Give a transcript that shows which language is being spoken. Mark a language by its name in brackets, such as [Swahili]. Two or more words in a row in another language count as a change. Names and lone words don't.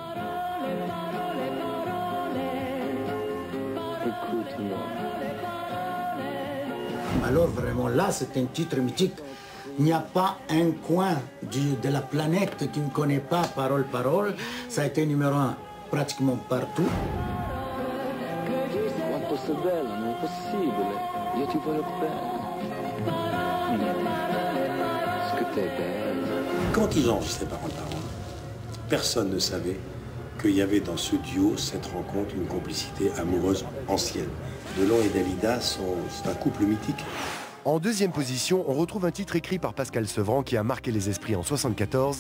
[French] Alors vraiment là, c'est un titre mythique. Il n'y a pas un coin de la planète qui ne connaît pas Parole, Parole. Ça a été numéro 1 pratiquement partout. [Italian] fosse bella, non è possibile. Io ti voglio bene. [French] Est-ce que t'es belle? Quand ils enregistraient Parole Parole, personne ne savait qu'il y avait dans ce duo, cette rencontre, une complicité amoureuse ancienne. Delon et Dalida c'est un couple mythique. En deuxième position, on retrouve un titre écrit par Pascal Sevran qui a marqué les esprits en 1974.